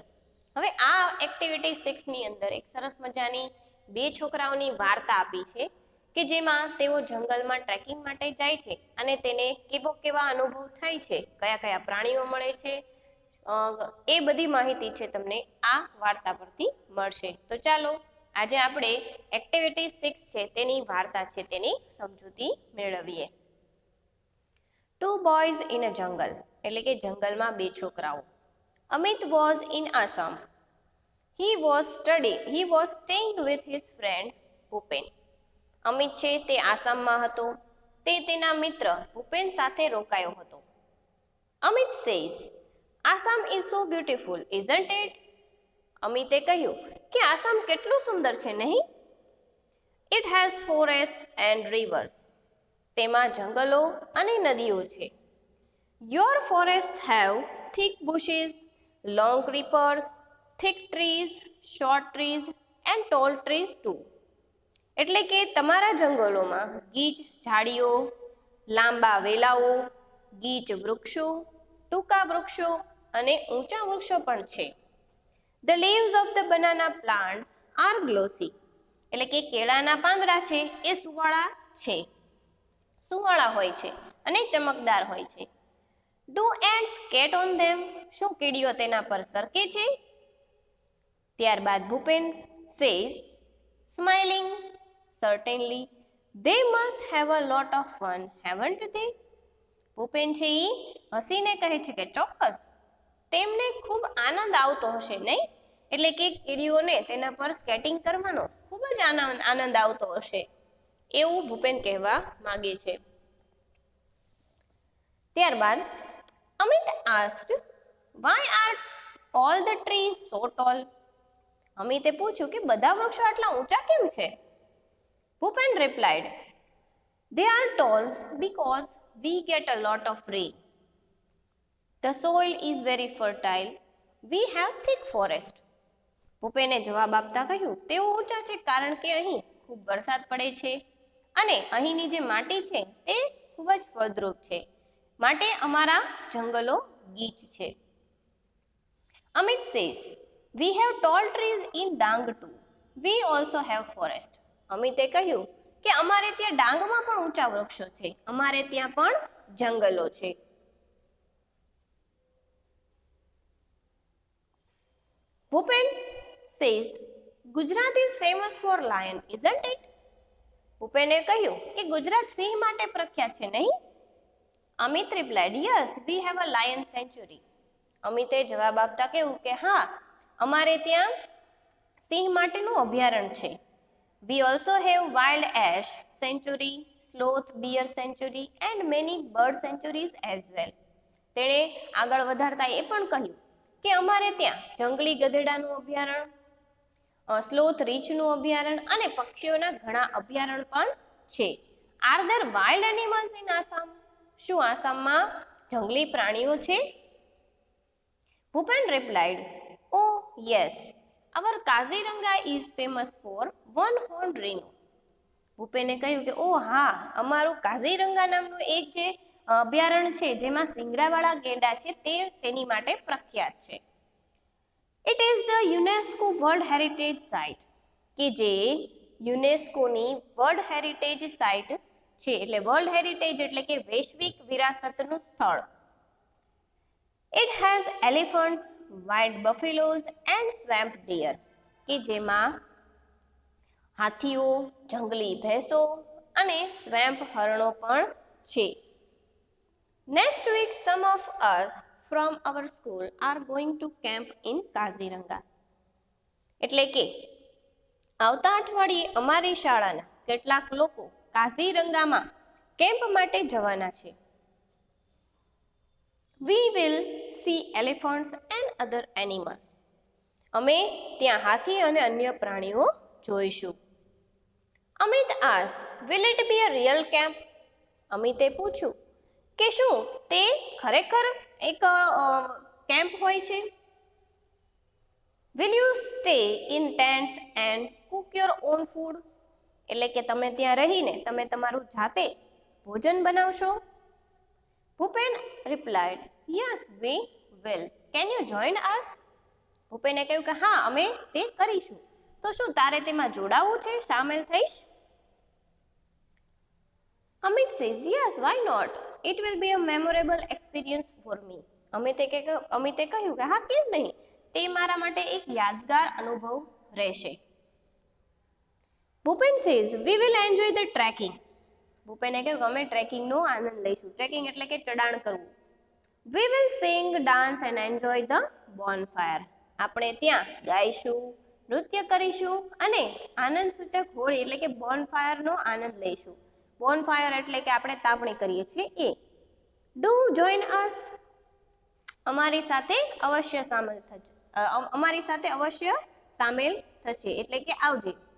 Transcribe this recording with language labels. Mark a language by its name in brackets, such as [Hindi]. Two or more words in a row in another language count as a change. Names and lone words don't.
[Gujarati] હવે આ એક્ટિવિટી 6 ની અંદર એક સરસ મજાની બે છોકરાઓની વાર્તા આપી છે કે જેમાં તેઓ જંગલમાં ટ્રેકિંગ માટે જાય છે અને તેને કેવા અનુભવ થાય છે, કયા કયા પ્રાણીઓ મળે છે, એ બધી માહિતી છે તમને આ વાર્તા પરથી મળશે. તો ચાલો આજે આપણે એક્ટિવિટી 6 છે તેની વાર્તા છે તેની સમજૂતી મેળવીએ. [English] Two boys in a jungle [Gujarati] એટલે કે જંગલમાં બે છોકરાઓ. [English] Amit was in Assam. He was staying with his friend ભૂપેન. [Gujarati] અમિત છે તે આસામમાં હતો. તે તેના મિત્ર ભૂપેન સાથે રોકાયો હતો. [English] અમિત says, આસામ is so beautiful, isn't it? [Gujarati] અમિતે કહ્યું કે આસામ કેટલું સુંદર છે નહીં? [English] It has forests and rivers. [Gujarati] તેમાં જંગલો અને નદીઓ છે. [English] Your forests have thick bushes, long creepers, thick trees, short trees and tall trees too. [Gujarati] એટલે કે તમારા જંગલોમાં ગીચ ઝાડીઓ, લાંબા વેલાઓ, ગીચ વૃક્ષો, ટૂંકા વૃક્ષો અને ઊંચા વૃક્ષો પણ છે. [English] The leaves of the banana plants are glossy. [Gujarati] એટલે કે કેળાના પાંદડા છે એ સુવાળા હોય છે અને ચમકદાર હોય છે. [English] Do ants skate on them? [Gujarati] શું કીડીઓ તેના પર સરકે છે? [English] ત્યારબાદ ભૂપેન says, smiling, certainly, they must have a lot of fun, haven't they? [Gujarati] ભૂપેન છે એ હસીને કહે છે કે ચોક્કસ, તેમને ખૂબ આનંદ આવતો હશે નહીં? એટલે કે કીડીઓને તેના પર સ્કેટિંગ કરવાનો ખૂબ જ આનંદ આવતો હશે એવું ભૂપેન કહેવા માંગે છે. [English] ત્યારબાદ અમિત asked, why are all the trees so tall? [Gujarati] અમિતે પૂછ્યું કે બધા વૃક્ષો આટલા ઊંચા કેમ છે? [English] ભૂપેન replied, they are tall because we get a lot of rain. The soil is very fertile. We have thick forest. [Gujarati] ભૂપેને જવાબ આપતા કહ્યું તેઓ ઊંચા છે કારણ કે અહીં ખૂબ વરસાદ પડે છે અને અહીંની જે માટી છે તે ખૂબ જ ફળદ્રુપ છે, માટે અમારા જંગલો ગીચ છે. [English] અમિત says, we have tall trees in Dang too. We also have forest. [Gujarati] અમિતે કહ્યું કે અમારે ત્યાં ડાંગમાં પણ ઊંચા વૃક્ષો છે, અમારે ત્યાં પણ જંગલો છે. [English] ભૂપેન says, Gujarat is famous for lion, isn't it? [Gujarati] ભૂપેને કહ્યું કે ગુજરાત સિંહ માટે પ્રખ્યાત છે નહીં? [English] અમિત replied, yes, we have a lion sanctuary. [Gujarati] અમિતે જવાબ આપતા કહ્યું કે હા, અમારે ત્યાં સિંહ માટેનું અભયારણ્ય છે. [English] We also have wild ash sanctuary, sloth bear sanctuary and many bird sanctuaries as well. [Gujarati] તેણે આગળ વધારતા એ પણ કહ્યું કે અમારે ત્યાં જંગલી ગધેડાનું અભયારણ્ય, સ્લોથ રીછનું અભયારણ્ય અને પક્ષીઓના ઘણા અભયારણ્ય પણ છે. [English] Are there wild animals in Assam? [Gujarati] શું આસામમાં જંગલી પ્રાણીઓ છે? [English] ભૂપેન replied, oh yes, our Kaziranga is famous for one-horned rhino. [Gujarati] ભૂપેને કહ્યું કે ઓ હા, અમારું કાઝીરંગા નામનું એક જે અભયારણ્ય છે જેમાં સિંગડાવાળા ગેંડા છે તે તેની માટે પ્રખ્યાત છે. [English] It is the UNESCO World Heritage Site, [Gujarati] કે જે યુનેસ્કોની [English] World Heritage Site [Gujarati] છે. એટલે [English] World Heritage [Gujarati] એટલે કે વૈશ્વિક વિરાસતનું સ્થળ. [English] It has elephants, wild buffaloes and swamp deer, [Gujarati] કે જેમાં હાથીઓ, જંગલી ભેંસો અને સ્વેમ્પ હરણો પણ છે. [English] Next week some of us from our school are going to camp in Kaziranga. [Gujarati] એટલે કે આવતા અઠવાડિયે અમારી શાળાના કેટલાક લોકો કાઝીરંગામાં કેમ્પ માટે જવાના છે. [English] We will see elephants and other animals. [Gujarati] અમે ત્યાં હાથી અને અન્ય પ્રાણીઓ જોઈશું. [English] અમિત asked, will it be a real camp? [Gujarati] અમિતે પૂછ્યું કે શું તે ખરેખર એક કેમ્પ હોય છે? [English] Will you stay in tents and cook your own food? [Gujarati] એટલે કે તમે ત્યાં રહીને તમે તમારું જાતે ભોજન બનાવશો? [English] ભૂપેન replied, yes, we will. Can you join us? [Gujarati] ભૂપેને કહ્યું કે હા, અમે તે કરીશું. તો શું તારે તેમાં જોડાવું છે, સામેલ થઈશ? [English] Amit says, yes, why not? It will be a memorable experience for me. [Gujarati] અમિતે કહ્યું કે હા, કેમ નહીં? તે મારા માટે એક યાદગાર અનુભવ રહેશે. [English] ભૂપેન says, we will enjoy the trekking. [Gujarati] ભૂપેને કહ્યું કે અમે ટ્રેકિંગનો આનંદ લઈશું. ટ્રેકિંગ એટલે કે ચડાણ કરવું. [English] We will sing, dance and enjoy the bonfire. [Gujarati] આપણે ત્યાં ગાઈશું, નૃત્ય કરીશું અને આનંદ સૂચક હોળી એટલે કે બોનફાયરનો આનંદ લઈશું. બોનફાયર એટલે કે આપણે તાપણી કરીએ છીએ એ. [English] Do join us. [Gujarati] અમારી સાથે અવશ્ય સામેલ થશે એટલે કે આવજે.